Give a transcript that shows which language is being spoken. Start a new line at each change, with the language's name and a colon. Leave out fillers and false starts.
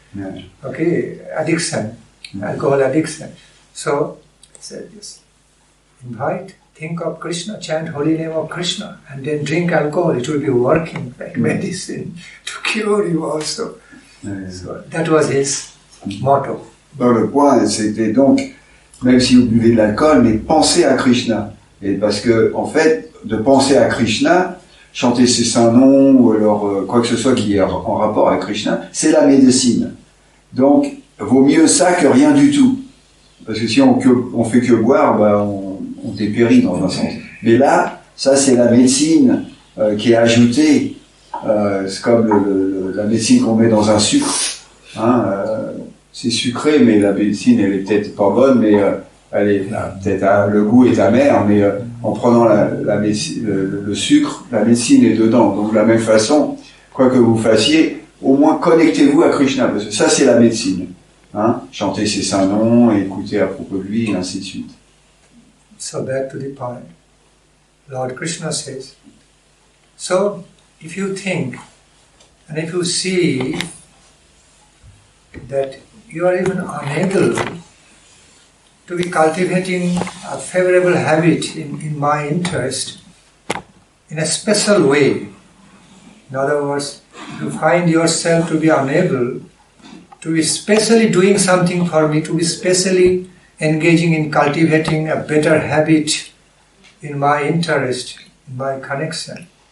English: Yeah. addiction, alcohol addiction. So, just invite, think of Krishna, chant holy name of Krishna, and then drink alcohol. It will be working like medicine to cure you also. So that was his motto.
French: Donc le point, c'était donc, même si vous buvez de l'alcool, mais pensez à Krishna. Et parce que, en fait, de penser à Krishna, chanter ses saints noms, ou alors quoi que ce soit qui est en rapport avec Krishna, c'est la médecine. Donc, vaut mieux ça que rien du tout. Parce que si on fait que boire, on dépérit dans un sens. Mais là, ça c'est la médecine qui est ajoutée. C'est comme la médecine qu'on met dans un sucre. C'est sucré, mais la médecine elle est peut-être pas bonne, mais le goût est amer, mais en prenant le sucre, la médecine est dedans. Donc de la même façon, quoi que vous fassiez, au moins connectez-vous à Krishna, parce que ça c'est la médecine. Chanter ses saints noms, écouter à propos de lui, et ainsi de suite.
English: So back to the point. Lord Krishna says, so if you think and if you see that you are even unable to be cultivating a favorable habit in my interest in a special way, in other words, if you find yourself to be unable to be specially doing something for me, to be specially engaging in cultivating a better habit in my interest, in my connection,